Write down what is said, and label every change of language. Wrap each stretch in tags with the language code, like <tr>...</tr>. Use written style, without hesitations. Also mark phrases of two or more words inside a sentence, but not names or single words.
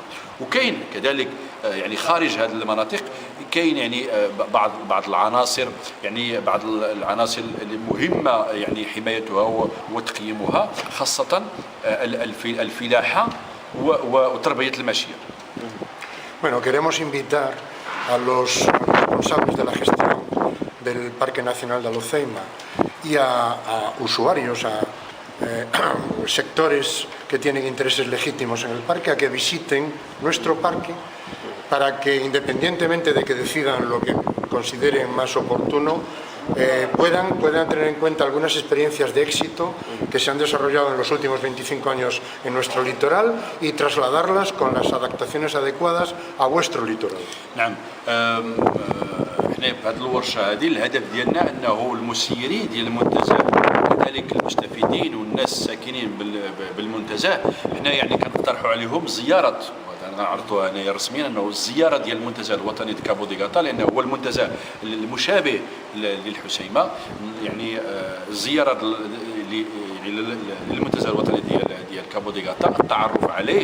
<ar>وكاين كذلك يعني خارج هذه المناطق كاين يعني بعض العناصر، يعني بعض العناصر المهمه يعني حمايتها وتقييمها، خاصه الفلاحه وتربيه الماشيه.</ar> <es>Bueno, queremos invitar a los responsables de la gestión del Parque Nacional de Aluceima y a usuarios, a sectores que tienen intereses legítimos en el parque, a que visiten nuestro parque para que, independientemente de que decidan lo que consideren más oportuno, puedan tener en cuenta algunas experiencias de éxito que se han desarrollado en los últimos 25 años en nuestro litoral y trasladarlas con las adaptaciones adecuadas a vuestro litoral.</es> <ar>نعم. احنا في هذه الورشه هذه الهدف ديالنا انه المسيرين ديال المنتزه وكذلك المستفيدين والناس الساكنين بالمنتزه، احنا يعني كنقترحوا عليهم زياره، انا عرضتها هنايا رسميا، انه الزياره ديال المنتزه الوطني د كابو دي غاتا، لانه هو المنتزه المشابه للحسيمه، يعني الزياره للمنتزه الوطني ديال كابو دي غاتا، التعرف عليه،</ar>